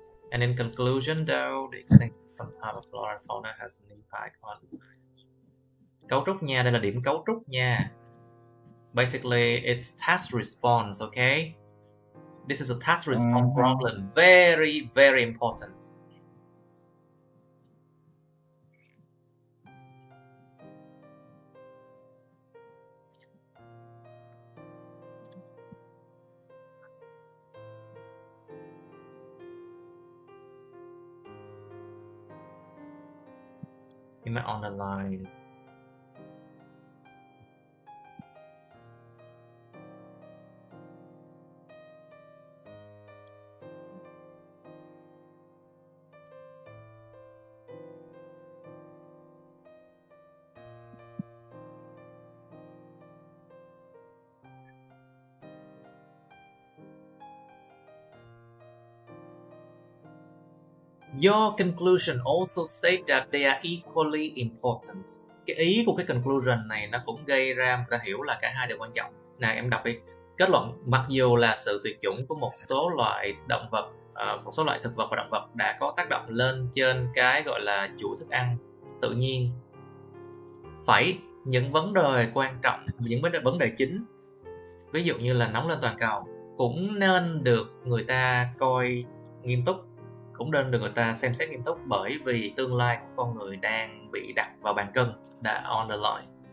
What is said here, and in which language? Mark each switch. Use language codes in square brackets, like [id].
[en] And in conclusion, though, the extinction of some type of flora and fauna has an impact on. [vi] Cấu trúc nha, đây là điểm cấu trúc nha. [en] Basically, it's task response, okay? This is a task response problem. Very, very important. Am I on the line? Your conclusion also state that they are equally important. [vi] Cái ý của cái conclusion này nó cũng gây ra người ta hiểu là cả hai đều quan trọng. Nào em đọc đi. Kết luận, mặc dù là sự tuyệt chủng của một số loại động vật, một số loại thực vật và động vật đã có tác động lên trên cái gọi là chuỗi thức ăn tự nhiên, những vấn đề quan trọng, những vấn đề chính, ví dụ như là nóng lên toàn cầu, cũng nên được người ta coi nghiêm túc, cũng nên được người ta xem xét nghiêm túc, bởi vì tương lai của con người đang bị đặt vào bàn cân, đã [en] on the line.